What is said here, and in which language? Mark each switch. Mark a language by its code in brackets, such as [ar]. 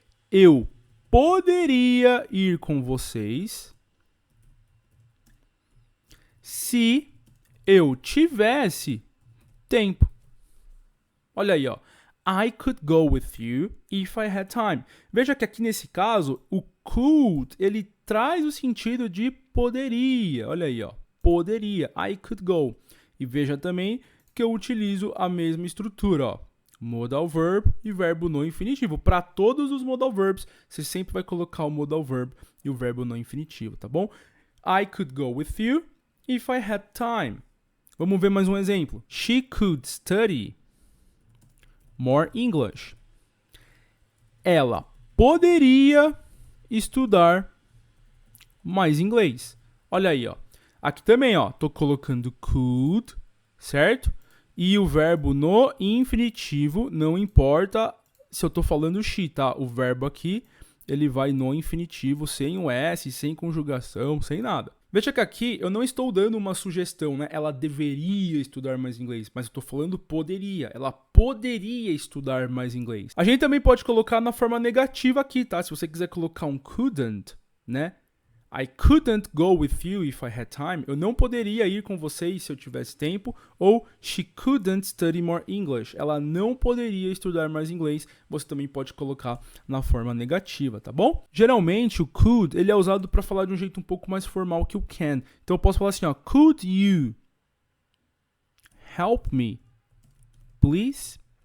[pt] Eu poderia ir com vocês se eu tivesse tempo. Olha aí, ó. [en] I could go with you if I had time. [pt] Veja que aqui nesse caso, o could, ele traz o sentido de poderia. Olha aí, ó. Poderia. [en] I could go. [pt] E veja também que eu utilizo a mesma estrutura, ó. Modal verb e verbo no infinitivo. Para todos os modal verbs, você sempre vai colocar o modal verb e o verbo no infinitivo, tá bom? [en] I could go with you if I had time. [pt] Vamos ver mais um exemplo. [en] She could study more English. [pt] Ela poderia estudar mais inglês. Olha aí, ó. Aqui também, ó, tô colocando could, certo? E o verbo no infinitivo, não importa se eu tô falando she, tá? O verbo aqui, ele vai no infinitivo, sem o S, sem conjugação, sem nada. Veja que aqui eu não estou dando uma sugestão, né? Ela deveria estudar mais inglês, mas eu estou falando poderia. Ela poderia estudar mais inglês. A gente também pode colocar na forma negativa aqui, tá? Se você quiser colocar um couldn't, né? [en] I couldn't go with you if I had time. [pt] Eu não poderia ir com vocês se eu tivesse tempo. [en] Ou she couldn't study more English. [pt] Ela não poderia estudar mais inglês. Você também pode colocar na forma negativa, tá bom? Geralmente o could, ele é usado para falar de um jeito um pouco mais formal que o can. Então eu posso falar assim, ó, [en] could you help me, please?